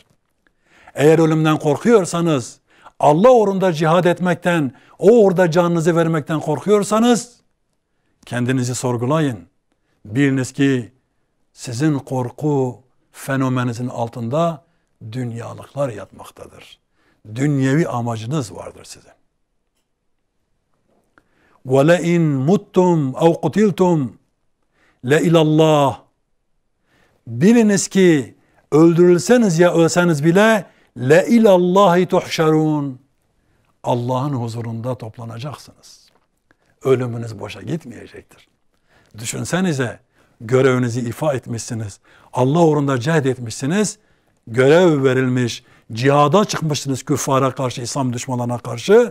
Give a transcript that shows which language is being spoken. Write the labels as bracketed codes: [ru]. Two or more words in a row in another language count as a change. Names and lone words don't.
[tr] Eğer ölümden korkuyorsanız, Allah uğrunda cihad etmekten, o uğurda canınızı vermekten korkuyorsanız, kendinizi sorgulayın. Biliniz ki sizin korku fenomeninizin altında dünyalıklar yatmaktadır. Dünyevi amacınız vardır sizin. [ar] وَلَاِنْ مُتُّمْ اَوْ قُتِلْتُمْ لَاِلَى. [tr] Biliniz ki öldürülseniz ya ölseniz bile [ar] لَاِلَى اللّٰهِ تُحْشَرُونَ. [tr] Allah'ın huzurunda toplanacaksınız. Ölümünüz boşa gitmeyecektir. Düşünsenize, görevinizi ifa etmişsiniz. Allah uğrunda cehd etmişsiniz. Görev verilmiş, cihada çıkmışsınız küffara karşı, İslam düşmanlarına karşı.